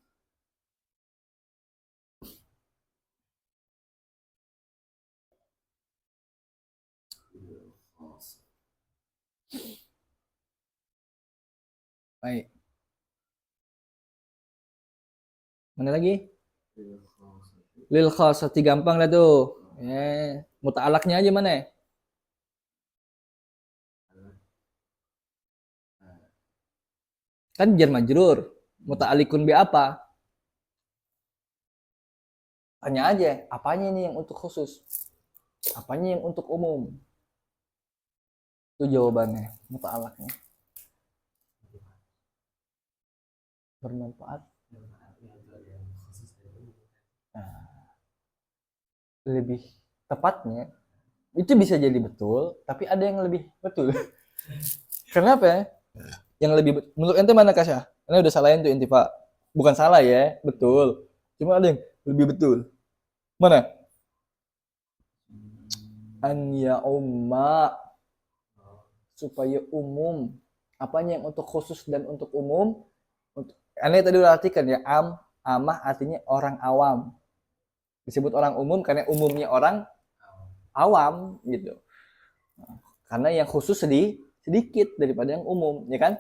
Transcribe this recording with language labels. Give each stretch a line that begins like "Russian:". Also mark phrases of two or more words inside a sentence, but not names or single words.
Indonesian: Baik. Mana lagi? Lil khasati gampang lah tuh. Muta'alaknya aja mana? Kan
Arabic: jar majrur. Muta'alikun bi
Indonesian: apa? Tanya aja, apanya ini yang untuk khusus? Apanya yang untuk umum? Itu jawabannya, muta'alaknya. Bermanfaat. Nah, lebih tepatnya, itu bisa jadi betul, tapi ada yang lebih betul. Kenapa ya? Yang lebih menurut ente mana Kasya? Karena udah salahin tuh intifa. Bukan salah ya, betul. Cuma ada yang lebih betul. Mana?
Arabic: An ya umma,
Indonesian: supaya umum. Apanya yang untuk khusus dan untuk umum? Aneh tadi udah artikan ya, amah artinya orang awam. Disebut orang umum karena umumnya orang awam gitu. Karena yang khusus sedikit daripada yang umum, ya kan?